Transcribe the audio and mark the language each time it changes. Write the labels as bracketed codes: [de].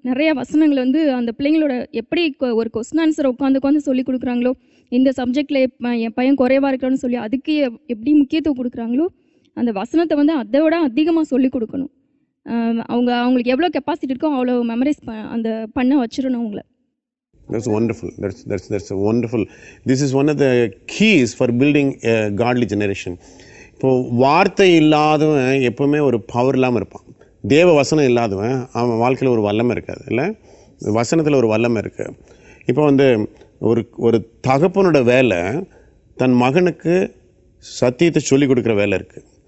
[ta] நிறைய வசனங்கள் அந்த பிள்ளைங்களோட எப்படி ஒரு கொஸ்டின் ஆன்சர் உட்காந்து சொல்லி கொடுக்குறாங்களோ, இந்த சப்ஜெக்டில் என் பையன் குறைவாக இருக்கிறான்னு சொல்லி அதுக்கு எப்படி முக்கியத்துவம் கொடுக்குறாங்களோ அந்த வசனத்தை அதை விட அதிகமாக சொல்லி கொடுக்கணும். அவங்களுக்கு எவ்வளோ கெப்பாசிட்டி இருக்கோ அவ்வளோ மெமரைஸ் பண்ண வச்சிடணும் அவங்கள. [en] That's wonderful. That's wonderful. This is one of the keys for building a godly generation. [ta] இப்போது வார்த்தை இல்லாதவன் எப்போவுமே ஒரு பவர் இல்லாமல் இருப்பான். தேவ வசனம் இல்லாதவன் அவன் வாழ்க்கையில் ஒரு வல்லமை இருக்காது இல்லை? வசனத்தில் ஒரு வல்லமை இருக்குது. இப்போ ஒரு தகப்பனோட வேலை தன் மகனுக்கு சத்தியத்தை சொல்லிக் கொடுக்குற வேலை இருக்குது.